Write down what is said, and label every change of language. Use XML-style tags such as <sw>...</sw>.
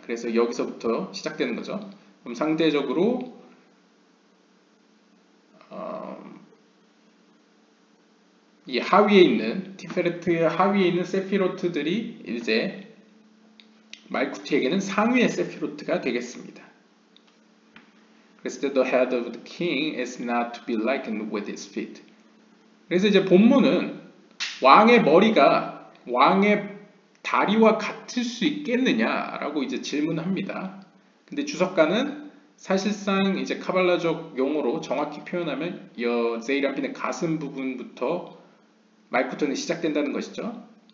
<ko>그래서 여기서부터 시작되는 거죠. 그럼 상대적으로 이 하위에 있는 티페레트의 하위에 있는 세피로트들이 이제 말쿠트에게는 상위의 세피로트가 되겠습니다. 그래서</ko> <en>the head of the king is not to be likened with his feet.</en> <ko>그래서 이제 본문은 왕의 머리가 왕의 다리와 같을 수 있겠느냐라고 이제 질문합니다. 근데 주석가는 사실상 이제 카발라적 용어로 정확히 표현하면 제이란핀의 가슴 부분부터 말쿠트는 시작된다는 것이죠.</ko>